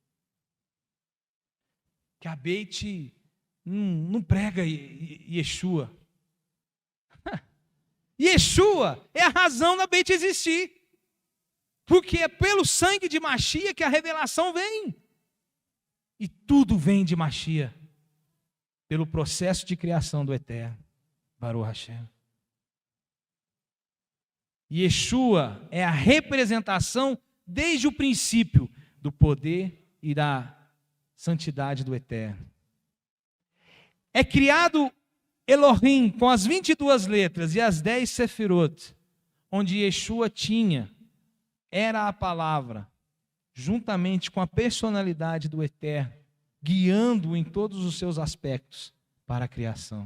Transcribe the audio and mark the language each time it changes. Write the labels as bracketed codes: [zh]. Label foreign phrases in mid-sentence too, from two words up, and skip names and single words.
[pt] Que a Beit não prega Yeshua. Yeshua é a razão da Beit existir. Porque é pelo sangue de Mashiach que a revelação vem. E tudo vem de Mashiach. Pelo processo de criação do Eterno. [he] ברוך השם. [pt] Yeshua é a representação desde o princípio do poder e da santidade do Eterno. É criado Elohim com as 22 letras e as 10 sefirot, onde Yeshua era a palavra, juntamente com a personalidade do Eterno, guiando-o em todos os seus aspectos para a criação.